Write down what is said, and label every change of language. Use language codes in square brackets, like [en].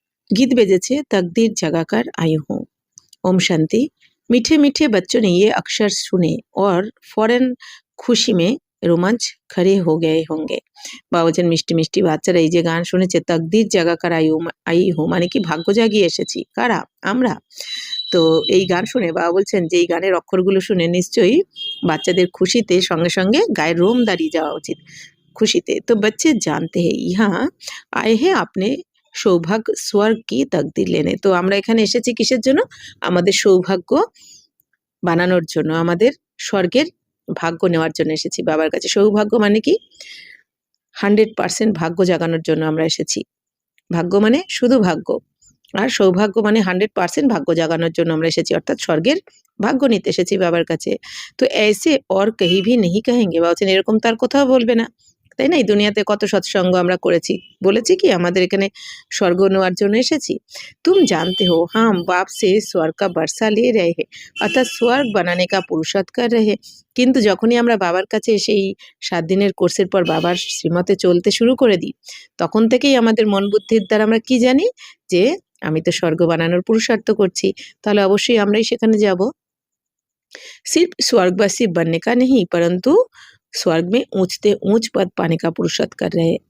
[hi] गीत बेजेছে तकदीर जगाकर आई हूँ, ओम शांति। मीठे मीठे बच्चों ने ये अक्षर सुने और फौरन खुशी में रोमांच खड़े हो गए होंगे। [bn] বাবা বলছেন মিষ্টি মিষ্টি বাচ্চারা এই যে গান শুনেছে [hi] তকদির জাগাকার আই হু [bn] মানে কি ভাগ্য জাগিয়ে এসেছি। কারা? আমরা। তো এই গান শুনে বাবা বলছেন যে এই গানের অক্ষরগুলো শুনে নিশ্চয়ই বাচ্চাদের খুশিতে সঙ্গে সঙ্গে গায়ের রোম দাঁড়িয়ে যাওয়া উচিত খুশিতে। [hi] তো बच्चे जानते हैं यहाँ आए हैं अपने সৌভাগ্য স্বর্গ কি তকদির লেনে। [bn] তো আমরা এখানে এসেছি কিসের জন্য? আমাদের সৌভাগ্য বানানোর জন্য, আমাদের স্বর্গের ভাগ্য নেওয়ার জন্য এসেছি বাবার কাছে। সৌভাগ্য মানে কি? 100% ভাগ্য জাগানোর জন্য আমরা এসেছি। ভাগ্য মানে শুধু ভাগ্য, আর সৌভাগ্য মানে 100% ভাগ্য জাগানোর জন্য আমরা এসেছি, অর্থাৎ স্বর্গের ভাগ্য নিতে এসেছি বাবার কাছে। [hi] তো ऐसे और कहीं भी नहीं कहेंगे। [bn] বাবা বলছেন এরকম তার কোথাও বলবে না, তাই না? এই দুনিয়াতে কত সৎসঙ্গ আমরা করেছি, বলেছি কি আমাদের এখানে স্বর্গ নেওয়ার জন্য এসেছি। [hi] तुम जानते हो हम बाप से स्वर्ग का बरसा ले रहे हैं, অর্থাৎ স্বর্গ বানানে কা পুরুষার্থ कर रहे हैं। [bn] কিন্তু যখনই আমরা বাবার কাছে সেই 7 দিনের কোর্সের পর বাবার শ্রীমতে চলতে শুরু করে দিই, তখন থেকেই আমাদের মন বুদ্ধির দ্বারা আমরা কি জানি যে আমি তো স্বর্গ বানানোর পুরুষার্থ করছি, তাহলে অবশ্যই আমরাই সেখানে যাব। [hi] सिर्फ स्वर्गवासी बनने का नहीं परंतु স্বর্গ মে উঁচতে উঁচ পদ পানে কা পুরুষার্থ কর রহে।